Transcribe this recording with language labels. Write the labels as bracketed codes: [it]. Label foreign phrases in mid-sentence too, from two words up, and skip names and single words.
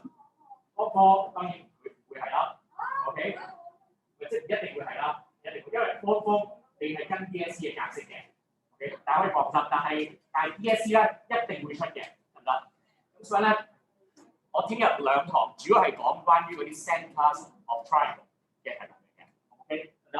[yue] 科當然會係啦 ，OK， 即係唔一定會係啦，一定會，因為科你係跟 DSE 嘅格式嘅 ，OK， 大家可以放心。但係 DSE 咧一定會出嘅，得唔得？咁所以咧，我聽日2堂主要係講關於嗰啲 [en] centers of triangle [yue] 嘅題目嚟嘅 ，OK， 得。